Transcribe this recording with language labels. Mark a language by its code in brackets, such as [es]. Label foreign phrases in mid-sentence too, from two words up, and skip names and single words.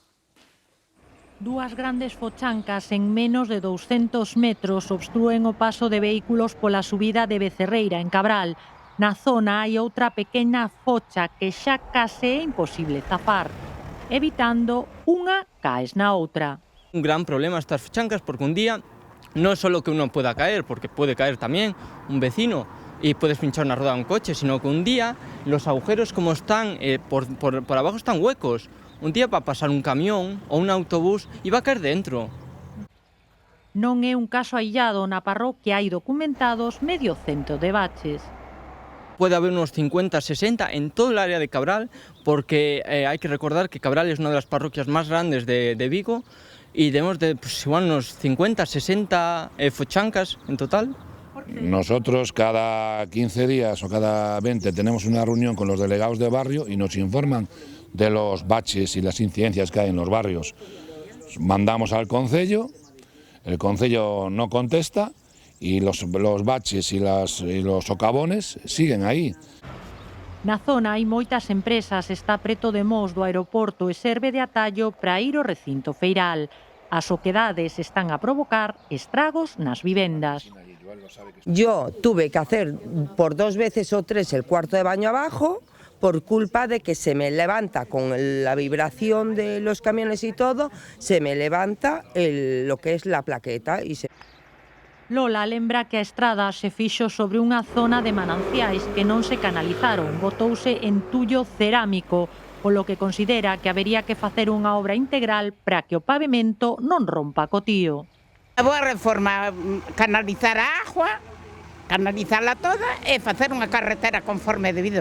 [gl] Dúas grandes fochancas en menos de 200 metros obstrúen o paso de vehículos pola subida de Becerreira, en Cabral. Na zona hai outra pequena focha que xa case é imposible zafar. evitando unha caes na outra. [es] Un gran problema estas fochancas porque un día no es solo que uno pueda caer, porque puede caer también un vecino y puedes pinchar una rueda de un coche, sino que un día los agujeros como están por abajo están huecos. Un día va a pasar un camión o un autobús y va a caer dentro. [gl] Non é un caso aillado, na parroquia hai documentados medio cento de baches. [es] Puede haber unos 50, 60 en todo el área de Cabral, porque hay que recordar que Cabral es una de las parroquias más grandes de Vigo y debemos de igual unos 50, 60 fochancas en total. Nosotros cada 15 días o cada 20 tenemos una reunión con los delegados de barrio y nos informan de los baches y las incidencias que hay en los barrios. Mandamos al concello, el concello no contesta y los baches y los socavones siguen aí. [gl] Na zona hai moitas empresas, está preto de Mos do aeroporto e serve de atallo para ir ao recinto feiral. As oquedades están a provocar estragos nas vivendas. [es] Yo tuve que hacer por 2 veces o 3 el cuarto de baño abajo por culpa de que se me levanta con la vibración de los camiones y todo, se me levanta lo que es la plaqueta. [gl] Lola lembra que a estrada se fixo sobre unha zona de mananciais que non se canalizaron, botouse entullo cerámico, polo que considera que habería que facer unha obra integral para que o pavimento non rompa co tío. A boa reforma, canalizar a agua, canalizarla toda e facer unha carretera conforme debido.